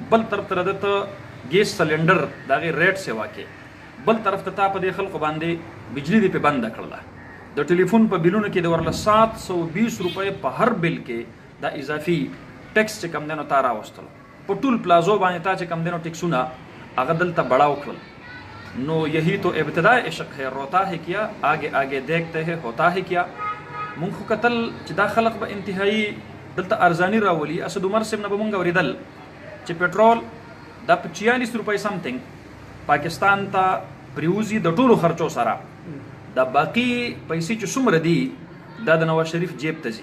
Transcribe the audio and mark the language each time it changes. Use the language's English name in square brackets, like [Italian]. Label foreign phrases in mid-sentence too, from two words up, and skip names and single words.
[Pashto] بل طرف ته دلته ګیس سلنډر د هغې ریټ سیوا کې، بل طرف ته تا په دې خلکو باندې بجلي دې پې بنده کړله. د ټلیفون په بلونو کې د ورله 720 روپۍ په هر بل کې دا اضافي ټیکس چې کم دی نو تا راوستلو. په ټول پلازو باندې تا چې کم دی نو ټیکسونه هغه دلته بړاو کړل. [Urdu] نو یہی تو ابتداء عشق ہے، روتا ہے کیا آگے آگے دیکھتے ہیں ہوتا ہے کیا. [Pashto] مونږ خو کتل چې دا خلق به انتهایی دلته ارزاني راولي. اسد عمر صاحب نه به مونږ اورېدل چې پټرول دا په 46 روپۍ سمثینګ پاکستان ته پریوزي د ټولو خرچو سره. دا باقي پیسې چې څومره دي دا د نواز شریف جیب ته ځي.